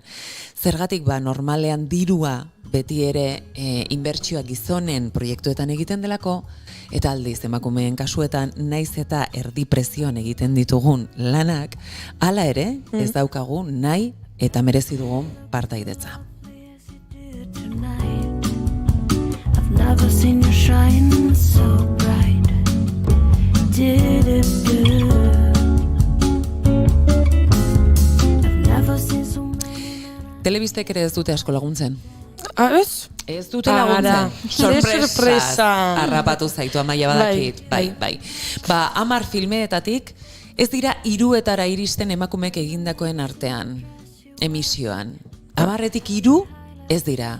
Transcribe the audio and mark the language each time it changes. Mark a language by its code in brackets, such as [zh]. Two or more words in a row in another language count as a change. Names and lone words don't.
[eu] Zergatik normalean dirua beti ere inbertsioa gizonen proiektuetan egiten delako, eta aldiz emakumeen kasuetan naiz eta erdi prezioan egiten ditugun lanak, hala ere ez daukagu nahi eta merezi dugun partaidetza. [en] Never seen you shine so bright. Did it do? I've never seen so many. [eu] Telebistek ere ez dute asko laguntzen. Ez? Ez dute laguntzen. Sorpresa. Harrapatu zaitu Amaia badakit. Bai. 10 filmeetatik ez dira 3etara iristen emakumeek egindakoen artean, emisioan. 10etik 3 ez dira.